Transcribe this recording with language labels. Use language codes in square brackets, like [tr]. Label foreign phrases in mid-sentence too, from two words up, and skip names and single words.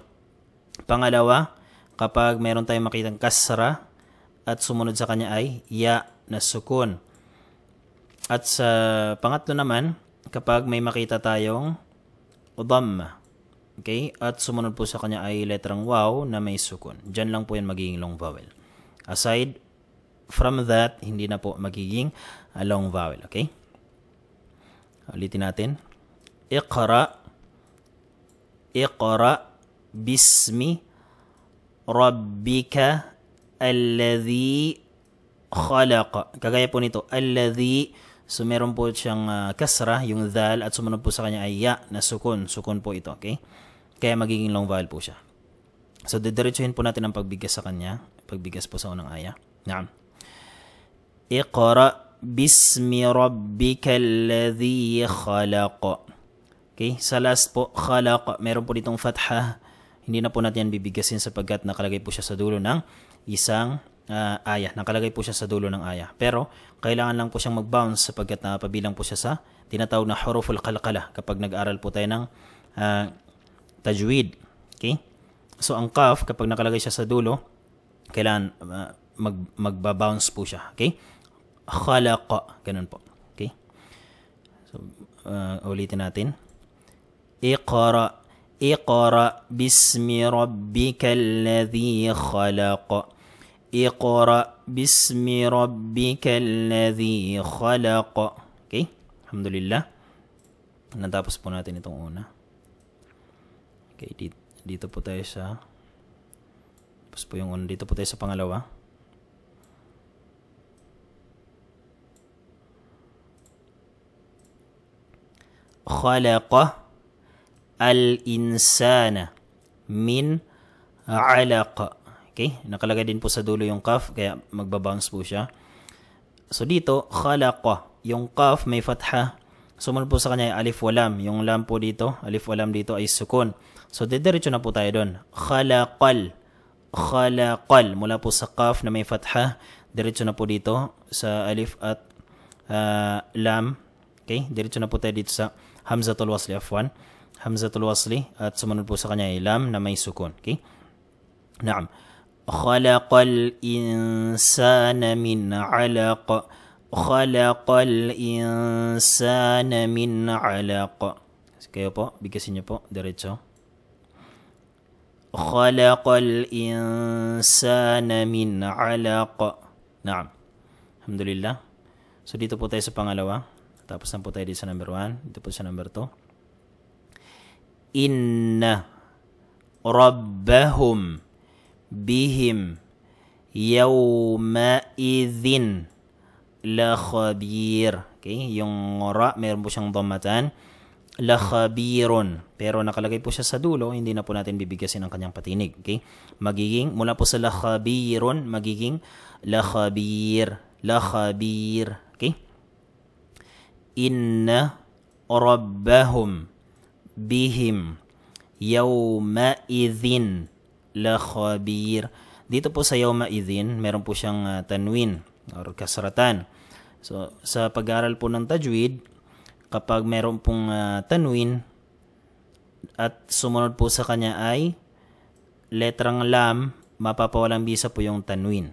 [tl] Pangalawa, kapag meron tayong makitang kasra at sumunod sa kanya ay ya na sukun. At sa pangatlo naman, kapag may makita tayong dhamma, okay? At sumunod po sa kanya ay letrang waw na may sukun. Diyan lang po yan magiging long vowel. [en] Aside from that, [tl] hindi na po magiging long vowel. Okay? Ulitin natin. [ar] اقرأ باسم ربك الذي خلق. [tl] Kagaya po nito, alladhi. So meron po siyang kasra, yung dhal, at sumunod po sa kanya ay ya na sukun. Sukun po ito. Okay? Kaya magiging long vowel po siya. So didiretsuhin po natin ang pagbigkas sa kanya. Pagbigkas po sa unang aya. Naam. [ar] اقرأ باسم ربك الذي خلق. [tl] Okay, sa last po, khalaq, meron po ditong fatha. Hindi na po natin yan bibigkasin sapagkat nakalagay po siya sa dulo ng isang aya. Nakalagay po siya sa dulo ng aya. Pero, kailangan lang po siyang mag-bounce sapagkat napabilang po siya sa tinatawag na [ar] حروف القلقلة [tl] kapag nag-aral po tayo ng tajwid. Okay? So, ang kaf, kapag nakalagay siya sa dulo, kailangan magbabounce po siya. Okay? Khalaqa. Ganun po. Okay? So, ulitin natin. [ar] اقرأ باسم ربك الذي خلق. اقرأ باسم ربك الذي خلق. [tl] Okay? Alhamdulillah. Natapos po natin itong una. Okay, dito po tayo sa po yung una. Dito po tayo sa pangalawa. [ar] خلق الإنسان من علق. [tl] Okay? Nakalagay din po sa dulo yung kaf, kaya magbabounce po siya. So dito, khalaqa. Yung kaf may fatha. Sumunod po sa kanya ay [ar] ألف ولام. [tl] Yung lam po dito, [ar] ألف ولام [tl] dito ay sukun. So diretso na po tayo doon. [ar] خلقَل. خلقَل. [tl] Mula po sa kaf na may fatha, diretso na po dito sa alif at lam. Okay? Diretso na po tayo dito sa [ar] همزة الوصل، عفوا. همزة الوصل [tl] at sumunod po sa kanya ay lam na may sukun. Okay? [ar] نعم. خلق الإنسان من علق. خلق الإنسان من علق. [tl] Kayo po, bigkasin niyo po diretso. [ar] خلق الإنسان من علق. نعم. الحمد لله. [tl] So dito po tayo sa pangalawa. Tapos na po tayo dito sa number 1. Dito po sa number 2. [ar] إن ربهم بهم يومئذ لخبير. [tl] Okay, yung ra meron po siyang dhammatan, [ar] لخبيرٌ, [tl] pero nakalagay po siya sa dulo, hindi na po natin bibigyasin ang kanyang patinig. Okay, magiging mula po sa [ar] لخبيرٌ [tl] magiging [ar] لخبير، لخبير. Okay, إن ربهم بهم يومئذ لخبير. [tl] Dito po sa [ar] يوم إذٍ, [tl] meron po siyang tanwin or kasratan. So, sa pag-aaral po ng tajwid, kapag meron pong tanwin at sumunod po sa kanya ay letrang lam, mapapawalang bisa po yung tanwin.